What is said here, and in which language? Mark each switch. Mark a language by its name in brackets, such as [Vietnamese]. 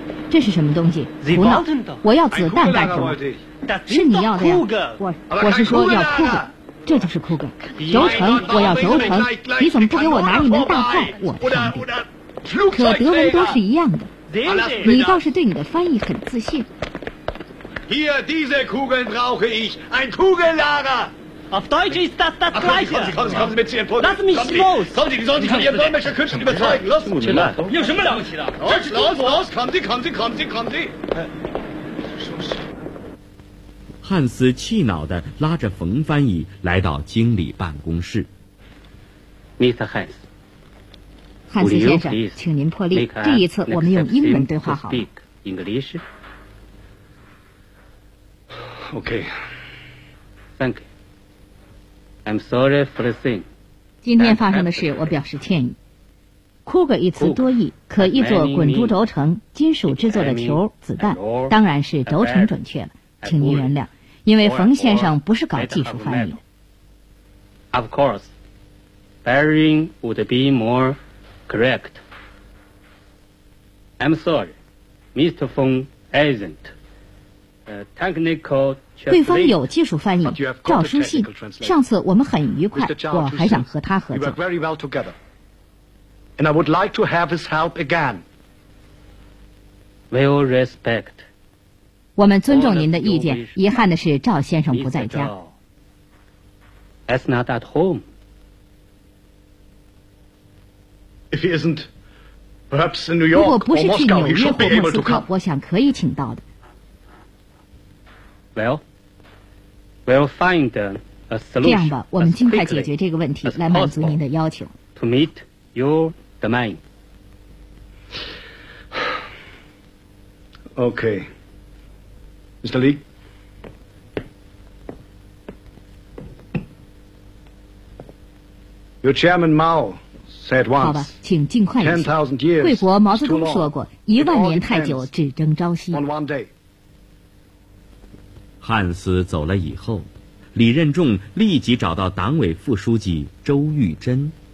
[Chinese] 这是什么东西？胡闹！我要子弹干什么？是你要的呀！我是说要库格，这就是库格。轴承，我要轴承，你怎么不给我拿一门大炮？我的上帝！可德文都是一样的，你倒是对你的翻译很自信。 [German] Hier diese Kugeln brauche ich, ein Kugellager. Auf Deutsch ist das das Gleiche. Kommen Sie mit zu Ihrem Podium. Lass mich los. Kommen Sie, wir sollen Sie von Ihrem Dolmetscher Künstler überzeugen. Los, los, los. Los, los, los. Kommen Sie, kommen Sie, kommen Sie, kommen Sie. [Chinese] 汉斯气恼地拉着冯翻译来到经理办公室。 [English] Mr. Hans， [Chinese] 汉斯先生，请您破例，这一次我们用英文对话好了。 [English] English。 Okay. Thank you. I'm sorry for the thing. [Chinese] 今天发生的事，我表示歉意。Kugel 一词多义，可译作滚珠轴承、金属制作的球、子弹，当然是轴承准确了，请您原谅。因为冯先生不是搞技术翻译的。 [English] Of course, bearing would be more correct. I'm sorry, Mr. Feng isn't technical. [Chinese] 对方有技术翻译，赵书信。上次我们很愉快，我还想和他合作。 [English] You work very well together, and I would like to have his help again. Well, respect. [Chinese] 我们尊重您的意见，遗憾的是赵先生不在家。 [English] He's not at home. If he isn't, perhaps in New York or Moscow, he should be able to come. [Chinese] 如果不是去纽约或莫斯科，我想可以请到的。 [English] Well, we'll find a solution. [Chinese] 这样吧，我们尽快解决这个问题，来满足您的要求。 [English] To meet your demand. Okay. Mr. Lee. Your chairman Mao said once, [Chinese] 好吧，请尽快一些。贵国毛泽东说过，一万年太久，只争朝夕。汉斯走了以后，李任仲立即找到党委副书记周玉珍。